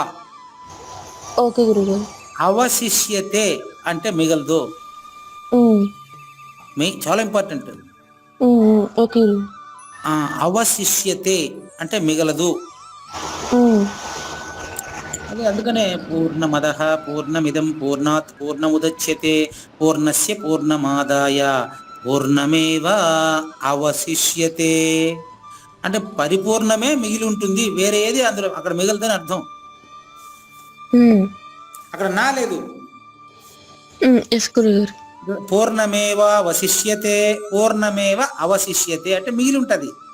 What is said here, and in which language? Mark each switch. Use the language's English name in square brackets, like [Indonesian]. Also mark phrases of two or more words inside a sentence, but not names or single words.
[Telugu] ఓకే గురుగారు. అవశిష్యతే అంటే మిగలదు, ఉమ్, చాలా ఇంపార్టెంట్. ఓకే గురు. అవశిష్యతే అంటే మిగలదు. ఉమ్, అదే అందుకనే [Sanskrit] పూర్ణమదః పూర్ణమిదం పూర్ణాత్ పూర్ణముదచ్యతే పూర్ణస్య పూర్ణమాదాయ పూర్ణమేవ అవశిష్యతే [Telugu] అంటే పరిపూర్ణమే మిగిలి ఉంటుంది, వేరే ఏది అందులో అక్కడ మిగలదని అర్థం. ఉమ్, అక్కడ నా లేదు. ఎస్ గురుగారు. [Sanskrit] పూర్ణమేవ వశిష్యతే పూర్ణమేవ అవశిష్యతే [Telugu] అంటే మిగిలి ఉంటది.